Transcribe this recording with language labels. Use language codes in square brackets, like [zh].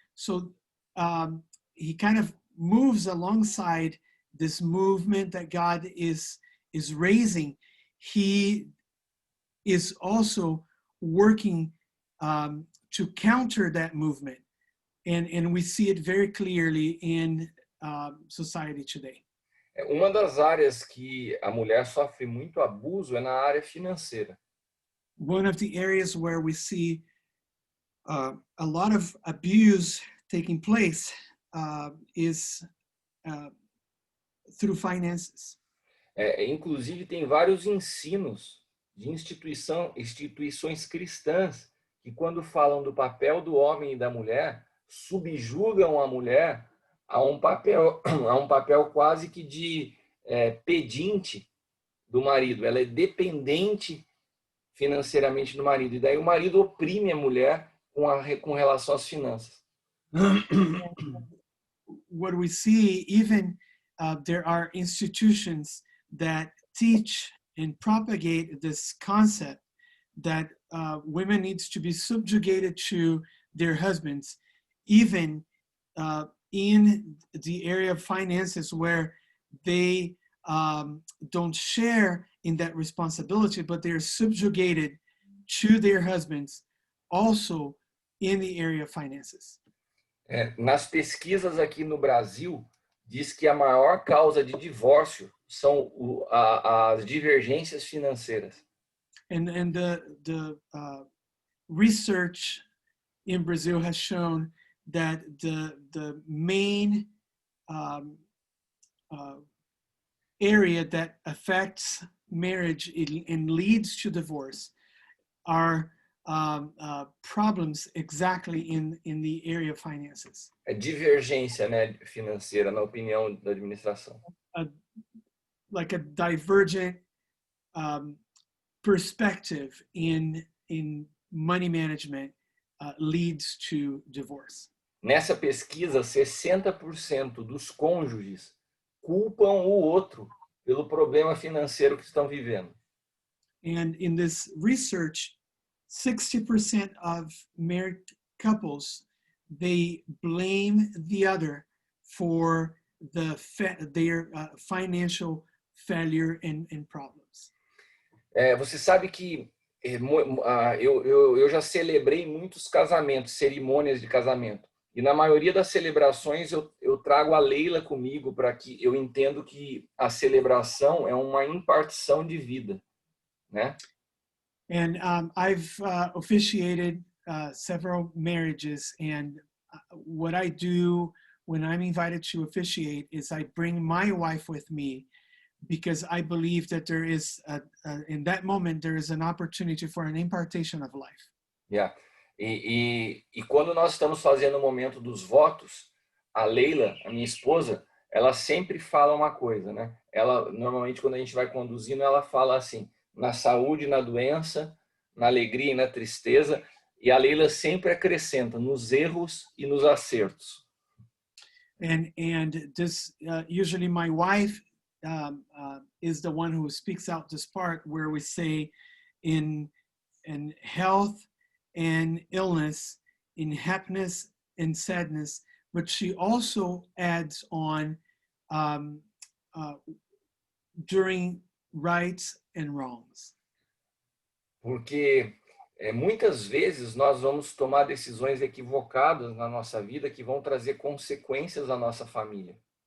[en] So he kind of moves alongside this movement that God is raising. He is also working to counter that movement. And we see it very clearly in society today. [pt] Uma das áreas que a mulher sofre muito abuso é na área financeira. [en] One of the areas where we see a lot of abuse taking place is through finances. [pt] Inclusive, tem vários ensinos de instituições cristãs que, quando falam do papel do homem e da mulher, subjugam a mulher a um papel quase que de pedinte do marido. Ela é dependente financeiramente do marido. E daí o marido oprime a mulher com relação às finanças. [en] What we see, even there are institutions that teach and propagate this concept that women needs to be subjugated to their husbands, even in the area of finances, where they don't share in that responsibility, but they're subjugated to their husbands also in the area of finances. [pt] Nas pesquisas aqui no Brasil, diz que a maior causa de divórcio são as divergências financeiras. [en] And the research in Brazil has shown that the main area that affects marriage and leads to divorce are problems exactly in the area of finances. [pt] É divergência, né, financeira, na opinião da administração. [en] Like a divergent perspective in money management leads to divorce. [pt] Nessa pesquisa, 60% dos cônjuges culpam o outro pelo problema financeiro que estão vivendo. [en] And in this research, 60% of married couples, they blame the other for their financial failure and problems. [pt] Você sabe que eu já celebrei muitos casamentos, cerimônias de casamento. E na maioria das celebrações eu trago a Leila comigo para que eu entendo que a celebração é uma impartição de vida, né? [en] And I've officiated several marriages, and what I do when I'm invited to officiate is I bring my wife with me, because I believe that there is, in that moment, there is an opportunity for an impartation of life. Yeah. [pt] E quando nós estamos fazendo o momento dos votos, a Leila, a minha esposa, ela sempre fala uma coisa, né? Ela, normalmente, quando a gente vai conduzindo, ela fala assim, na saúde, na doença, na alegria e na tristeza, e a Leila sempre acrescenta nos erros e nos acertos. [en] And this, usually my wife is the one who speaks out this part where we say in health and illness, in happiness and sadness, but she also adds on during rights and wrongs. [pt] Porque muitas vezes nós vamos tomar decisões equivocadas na nossa vida que vão trazer consequências à nossa família.